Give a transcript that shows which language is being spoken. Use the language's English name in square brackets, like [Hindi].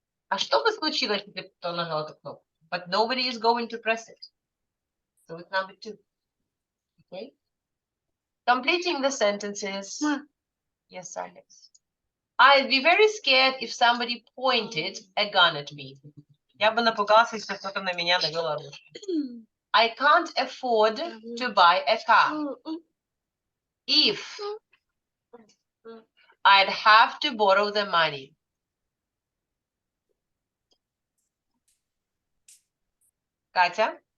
[Russian] А что бы случилось, если кто нажал эту кнопку? [English] But nobody is going to press it. So it's number 2. Okay. Completing the sentences. Yes, Alex. I'd be very scared if somebody pointed a gun at me. [Russian] Я бы напугался, если кто-то на меня навел оружие. [English] I can't afford to buy a car. If I'd have to borrow the money. Katya?